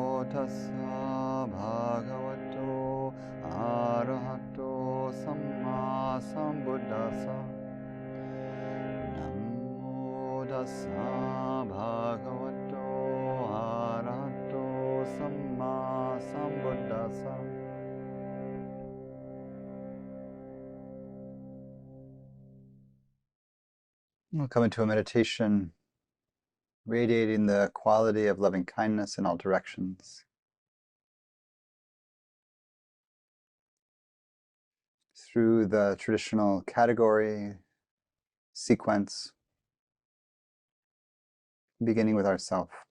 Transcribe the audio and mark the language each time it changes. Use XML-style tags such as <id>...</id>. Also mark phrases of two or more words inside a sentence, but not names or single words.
<pi>tassa bhagavato arahato sammāsambuddhasa. Namo tassa bhagavato arahato sammāsambuddhasa.</pi> <en>We'll come into a meditation radiating the quality of loving kindness in all directions. Through the traditional category, sequence, beginning with ourself.</en>